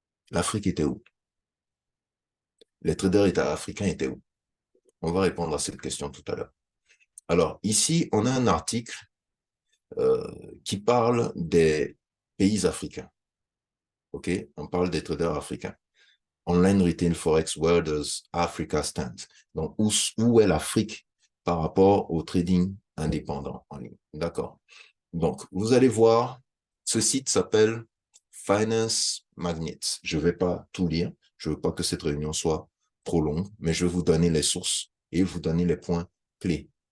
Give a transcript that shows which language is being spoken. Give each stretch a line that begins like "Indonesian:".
French: L'Afrique était où? Les traders africains étaient où? On va répondre à cette question tout à l'heure. Alors, ici, on a un article qui parle des pays africains. OK? On parle des traders africains.
English: Online Retail Forex, where does Africa stand?
French: Donc, où est l'Afrique par rapport au trading indépendant en ligne? D'accord. Donc, vous allez voir, ce site s'appelle Finance Magnet. Je ne vais pas tout lire. Je ne veux pas que cette réunion soit trop longue, mais je vais vous donner les sources et vous donner les points clés.